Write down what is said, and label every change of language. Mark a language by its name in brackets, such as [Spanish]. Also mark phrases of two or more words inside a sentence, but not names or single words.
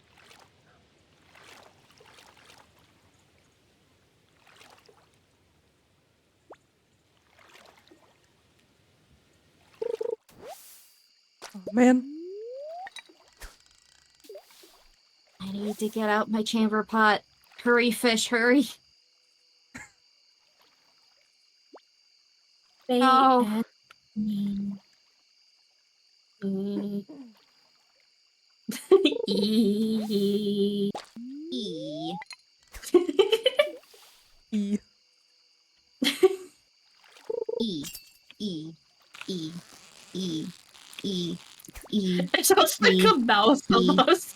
[English] Oh man. I need to get out my chamber pot. Hurry, fish, hurry. Oh. E. E. E. E. E. E. E. E. E. It sounds like a mouse E. almost.